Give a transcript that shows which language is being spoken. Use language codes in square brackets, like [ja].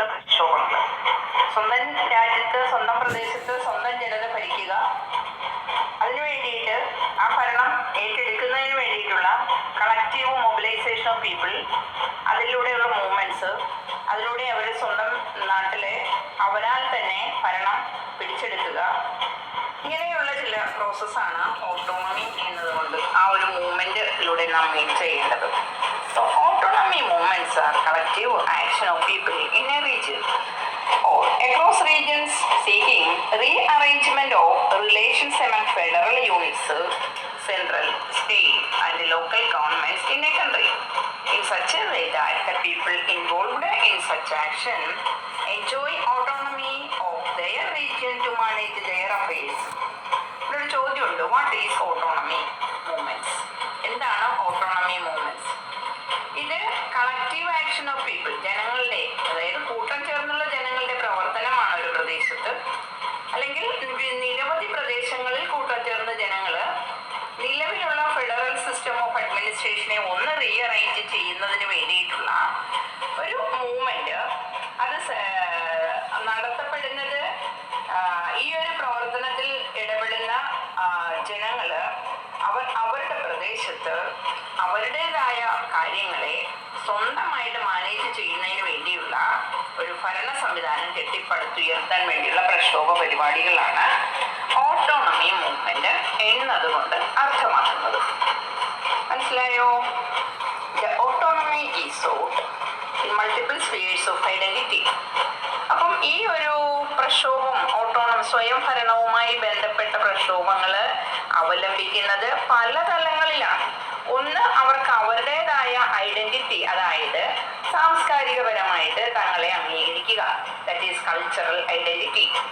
[ml] സ്വന്തം രാജ്യത്ത്, സ്വന്തം പ്രദേശത്ത് സ്വന്തം ജനത ഭരിക്കുക, അതിനു വേണ്ടിയിട്ട് ആ ഭരണം ഏറ്റെടുക്കുന്നതിന് വേണ്ടിയിട്ടുള്ള [en] collective mobilisation of people, [ml] അതിലൂടെയുള്ള മൂവ്മെൻറ്റ്സ്, അതിലൂടെ അവർ സ്വന്തം നാട്ടിലെ അവരാൽ തന്നെ ഭരണം പിടിച്ചെടുക്കുക, ഇങ്ങനെയുള്ള ചില പ്രോസസ്സാണ് ഓട്ടോണമി എന്നതുകൊണ്ട് ആ ഒരു മൂവ്മെൻറ്റിലൂടെ നാം മീൻ ചെയ്യേണ്ടത്. [en] So autonomy movements are collective action of people in a region or across regions seeking rearrangement of relations among federal units, central, state and local governments in a country in such a way that the people involved in such action enjoy autonomy of their region to manage their affairs. [ml] ഒരു ചോദ്യമുണ്ട്, [en] What is autonomy movements? [ml] എന്താണ് autonomy movements? ഇത് [en] collective action of people, [ml] ജനങ്ങളുടെ, അതായത് കൂട്ടം ചേർന്നുള്ള ജനങ്ങളുടെ പ്രവർത്തനമാണ് ഒരു പ്രദേശത്ത്, അല്ലെങ്കിൽ നിരവധി പ്രദേശങ്ങളിൽ കൂട്ടം ചേർന്ന ജനങ്ങൾ നിലവിലുള്ള ഫെഡറൽ സിസ്റ്റം ഓഫ് അഡ്മിനിസ്ട്രേഷനെ ഒന്ന് റീഅറേഞ്ച് ചെയ്യുന്നതിന് വേണ്ടിയിട്ടുള്ള ഒരു മൂവ്മെന്റ്. അത് നടത്തപ്പെടുന്നത് ഈ ഒരു പ്രവർത്തനത്തിൽ ഇടപെടുന്ന ജനങ്ങൾ അവരുടെ പ്രദേശത്ത് അവരുടേതായ കാര്യങ്ങളെ സ്വന്തമായിട്ട് മാനേജ് ചെയ്യുന്നതിന് വേണ്ടിയുള്ള ഒരു ഭരണ സംവിധാനം കെട്ടിപ്പടുത്തുയർത്താൻ വേണ്ടിയുള്ള പ്രക്ഷോഭ പരിപാടികളാണ് ഓട്ടോണമി മൂവ്മെന്റ് എന്നതുകൊണ്ട് അർത്ഥമാക്കുന്നത്. മനസ്സിലായോ? [en] The autonomy is sought in multiple spheres of identity. [ml] അപ്പം ഈ ഒരു പ്രക്ഷോഭം, സ്വയം ഭരണവുമായി ബന്ധപ്പെട്ട പ്രക്ഷോഭങ്ങൾ അവലംബിക്കുന്നത് പല തലങ്ങളിലാണ്. ഒന്ന്, അവർക്ക് അവരുടേതായ ഐഡന്റിറ്റി, അതായത് സാംസ്കാരികപരമായിട്ട് തങ്ങളെ അംഗീകരിക്കുക, [en] That is cultural identity.